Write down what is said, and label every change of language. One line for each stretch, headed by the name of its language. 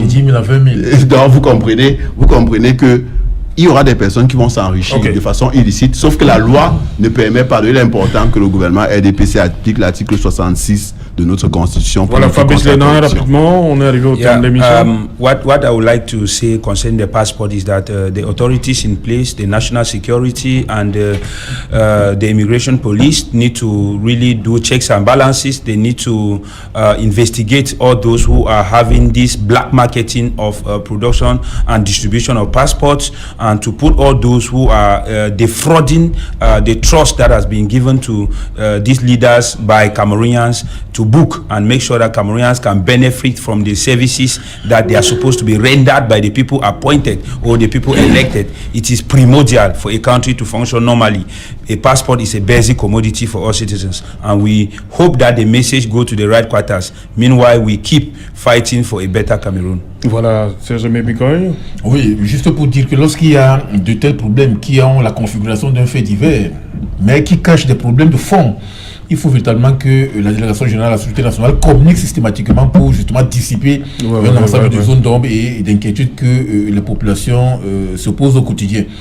French: Et 10 000 à 20 000. Donc vous comprenez que il y aura des personnes qui vont s'enrichir de façon illicite, sauf que la loi ne permet pas. Il est important que le gouvernement RDPC applique l'article 66 de notre constitution. Voilà, Fabrice Lénan, rapidement, on est arrivé au terme de l'émission.
English: What I would like to say concerning the passport is that the authorities in place, the national security and the immigration police need to really do checks and balances. They need to investigate all those who are having this black marketing of production and distribution of passports, and to put all those who are defrauding the trust that has been given to these leaders by Cameroonians to to book and make sure that Cameroonians can benefit from the services that they are supposed to be rendered by the people appointed or the people elected. It is primordial for a country to function normally. A passport is a basic commodity for all citizens, and we hope that the message go to the right quarters. Meanwhile, we keep fighting for a better Cameroon.
French: Voilà, Serge Mebikoy. Oui, juste pour dire que lorsqu'il y a de tels problèmes qui ont la configuration d'un fait divers, mais qui cachent des problèmes de fond, il faut véritablement que la Délégation générale de la Sécurité nationale communique systématiquement pour justement dissiper un ensemble de zones d'ombre et d'inquiétudes que les populations se posent au quotidien.